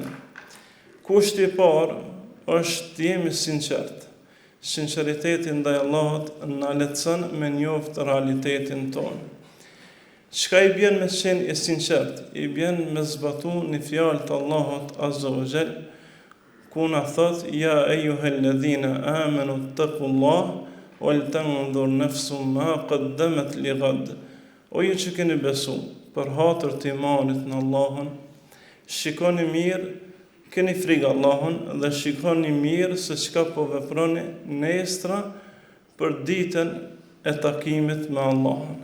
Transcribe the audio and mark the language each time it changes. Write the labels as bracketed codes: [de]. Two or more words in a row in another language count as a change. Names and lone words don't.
[sq] Kushti i parë është të jemi sinqert. Sinqeriteti ndaj Allahut na lehtëson me njoft realitetin tonë. Çka i bën me qenë i sinqert? I bën me zbatu një fjalë të Allahut [ar] عز وجل, [sq] ku na thot [ar] يا أيها الذين آمنوا اتقوا الله ولتنظر نفس ما قدمت لغد. [sq] O ju që keni besu për hatër të imanit në Allahun, shikoni mirë, keni frikë Allahun dhe shikoni mirë se çka po veproni nestra për ditën e takimit me Allahun.